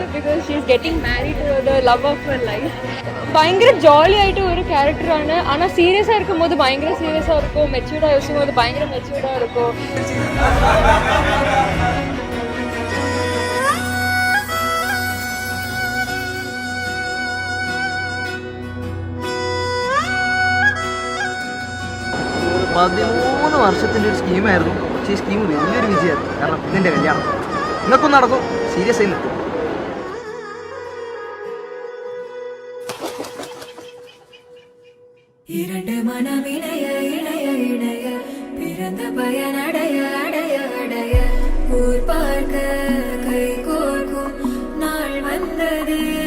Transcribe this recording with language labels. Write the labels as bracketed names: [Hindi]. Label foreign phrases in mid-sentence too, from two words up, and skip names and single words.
[English] because she is getting married to the love of her life. [Tamil] பயங்கர ஜாலி ஆகிட்டு ஒரு கேரக்டரான, ஆனால் சீரியஸாக இருக்கும்போது பயங்கர சீரியஸாக இருக்கும், மெச்சூர்டாக யோசிக்கும் போது பயங்கர மெச்சூர்டாக இருக்கும். [Malayalam] പതിമൂന്ന് വർഷത്തിൻ്റെ ഒരു സ്കീമായിരുന്നു. പക്ഷേ ഈ സ്കീം വലിയൊരു വിജയമായിരുന്നു. കാരണം ഇതിൻ്റെ കല്യാണം നിങ്ങൾക്കും നടക്കും, സീരിയസ് ആയി നിൽക്കും. [Tamil] இரண்டு மனம் இணைய இணைய இணைய பிறந்த பயன் அடைய அடைய அடைய ஊர் பார்க்க கை கோர்க்கும் நாள் வந்ததே.